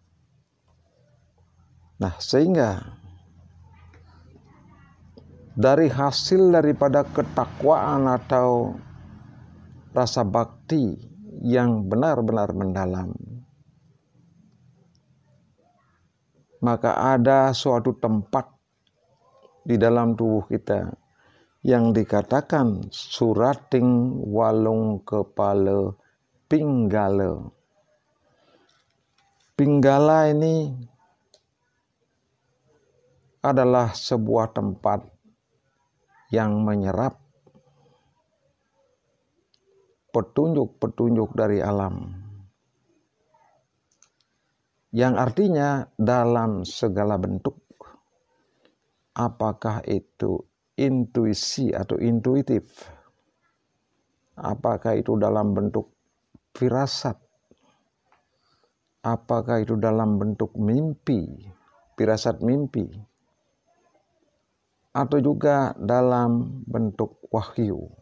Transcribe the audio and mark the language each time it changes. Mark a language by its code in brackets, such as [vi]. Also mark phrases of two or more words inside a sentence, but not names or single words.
[id] Nah, sehingga dari hasil daripada ketakwaan atau rasa bakti yang benar-benar mendalam, maka ada suatu tempat di dalam tubuh kita yang dikatakan surating walung kepala pinggala. Pinggala ini adalah sebuah tempat yang menyerap petunjuk-petunjuk dari alam, yang artinya dalam segala bentuk, apakah itu intuisi atau intuitif, apakah itu dalam bentuk firasat, apakah itu dalam bentuk mimpi, firasat mimpi, atau juga dalam bentuk wahyu.